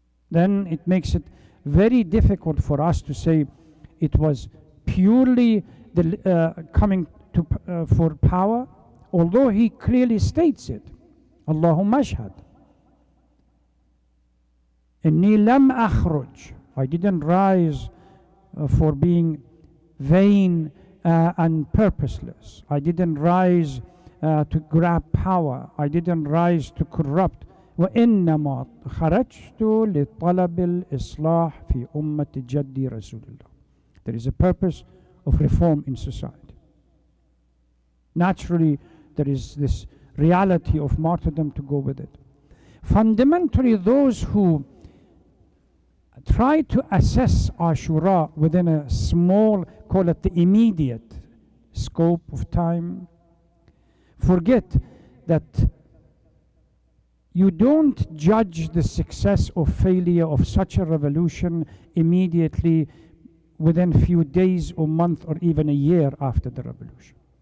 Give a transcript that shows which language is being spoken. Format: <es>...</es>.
<en>Then it makes it very difficult for us to say it was purely the coming to for power, although he clearly states it.</en> <ar>Allahumma ashhad. Inni lam akhruj.</ar> <en>I didn't rise for being vain and purposeless. I didn't rise to grab power. I didn't rise to corrupt.</en> <ar>وإنما خرجت لطلب الإصلاح في أمة جدي رسول الله.</ar> <en>There is a purpose of reform in society. Naturally, there is this reality of martyrdom to go with it. Fundamentally, those who try to assess Ashura within a small, call it the immediate scope of time, forget that you don't judge the success or failure of such a revolution immediately within a few days or months or even a year after the revolution.</en>